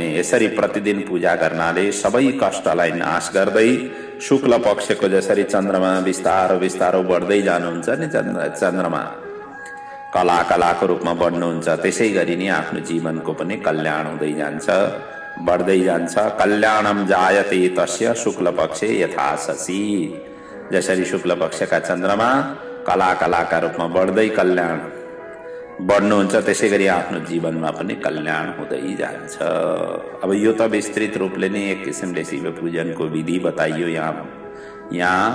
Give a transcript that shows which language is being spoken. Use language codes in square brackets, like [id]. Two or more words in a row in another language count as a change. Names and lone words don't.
[ne] यसरी प्रतिदिन पूजा गर्नाले सबै कष्टलाई नाश गर्दै शुक्ल पक्षको जसरी चन्द्रमा बिस्तारो बिस्तारो बढ्दै जानुहुन्छ नि, चन्द्रमा कलाको रूपमा बढ्नुहुन्छ, त्यसै गरी नै आफ्नो जीवनको पनि कल्याण हुँदै जान्छ, बढ्दै जान्छ। [sa] कल्याणम जायते तस्य शुक्ल पक्षे यथा शशी। [ne] जसरी शुक्ल पक्षका चन्द्रमा कलाका रूपमा बढ्दै कल्याण बढ्नुहुन्छ, त्यसै गरी आफ्नो जीवनमा पनि कल्याण हुँदै जान्छ। अब यो त विस्तृत रूपले नै एक किसिमले शिव पूजनको विधि बताइयो यहाँ।